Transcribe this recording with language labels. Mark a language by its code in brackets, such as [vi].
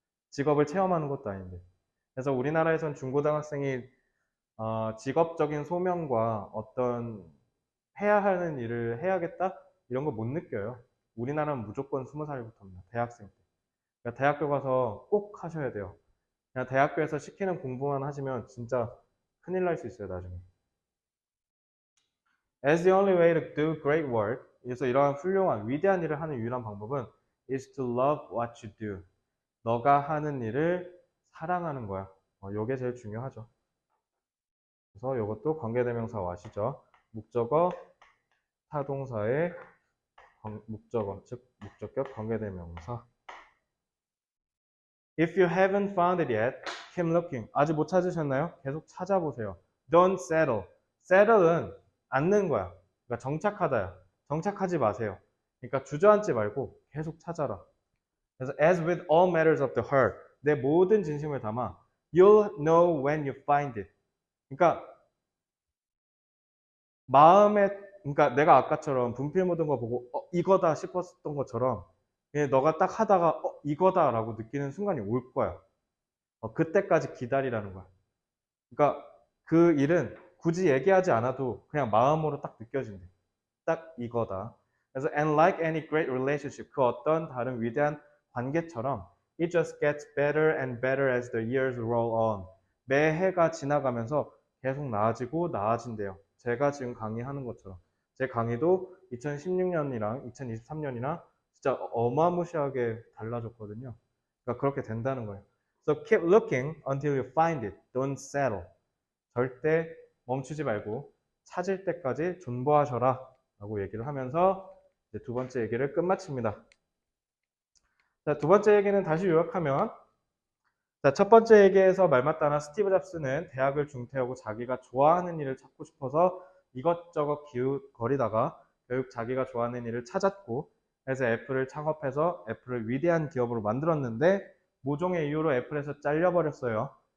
[ko] 직업을 체험하는 것도 아닌데. 그래서 우리나라에선 중고등학생이 직업적인 소명과 어떤 해야 하는 일을 해야겠다? 이런 거 못 느껴요. 우리나라는 무조건 20살부터입니다. 대학생 때. 그러니까 대학교 가서 꼭 하셔야 돼요. 그냥 대학교에서 시키는 공부만 하시면 진짜 큰일 날 수 있어요, 나중에. [en] As the only way to do great work, [ko] 그래서 이러한 훌륭한 위대한 일을 하는 유일한 방법은 [en] is to love what you do. [ko] 너가 하는 일을 사랑하는 거야. 이게 제일 중요하죠. 그래서 이것도 관계대명사 아시죠? 목적어, 타동사의 목적어, 즉 목적격 관계대명사. [en] If you haven't found it yet, keep looking. [ko] 아직 못 찾으셨나요? 계속 찾아보세요. [en] Don't settle. [ko] Settle은 앉는 거야. 그러니까 정착하다야. 정착하지 마세요. 그러니까 주저앉지 말고 계속 찾아라. [en] 그래서 as with all matters of the heart, [ko] 내 모든 진심을 담아 [en] you'll know when you find it. [ko] 그러니까 마음에 그러니까 내가 아까처럼 분필 묻은 거 보고 이거다 싶었던 것처럼 너가 딱 하다가 이거다라고 느끼는 순간이 올 거야. 그때까지 기다리라는 거야. 그러니까 그 일은 굳이 얘기하지 않아도 그냥 마음으로 딱 느껴진대. 딱 이거다. [en] 그래서 and like any great relationship, [ko] 그 어떤 다른 위대한 관계처럼 [en] it just gets better and better as the years roll on. [ko] 매해가 지나가면서 계속 나아지고 나아진대요. 제가 지금 강의하는 것처럼. 제 강의도 2016년이랑 2023년이랑 진짜 어마무시하게 달라졌거든요. 그러니까 그렇게 된다는 거예요. [en] So keep looking until you find it. Don't settle. [ko] 절대 멈추지 말고 찾을 때까지 존버하셔라 라고 얘기를 하면서 이제 두 번째 얘기를 끝마칩니다. 자, 두 번째 얘기는 다시 요약하면 자, 첫 번째 얘기에서 말맞다나 스티브 잡스는 대학을 중퇴하고 자기가 좋아하는 일을 찾고 싶어서 이것저것 기웃거리다가 결국 자기가 좋아하는 일을 찾았고 그래서 애플을 창업해서 애플을 위대한 기업으로 만들었는데 모종의 이유로 애플에서 잘려버렸어요.